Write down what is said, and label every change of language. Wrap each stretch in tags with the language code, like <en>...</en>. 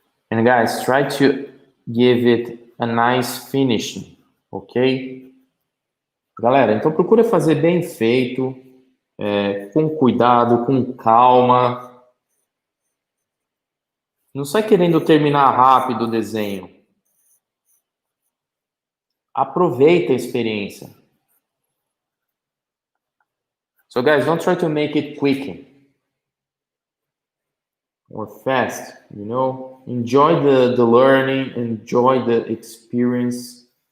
<en>And guys, try to give it a nice finishing, ok?</en> <pt>Galera, então procura fazer bem feito, com cuidado, com calma. Não sai querendo terminar rápido o desenho. Aproveita a experiência.</pt> <en>So guys, don't try to make it quick or fast, you know? Enjoy the learning, enjoy the experience.</en>